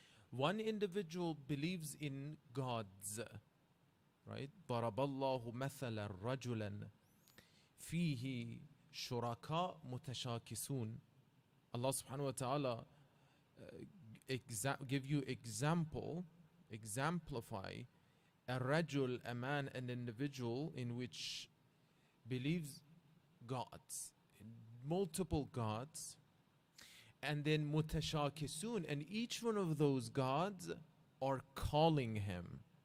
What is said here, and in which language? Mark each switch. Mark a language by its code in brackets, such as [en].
[en] One individual believes in gods, right? [ar] ضرب الله مثلا رجلا فيه شركاء متشاكسون. [en] Allah subhanahu wa ta'ala give you exemplify a rajul, a man, an individual in which believes gods, multiple gods, and then mutashakisun, and each one of those gods are calling him.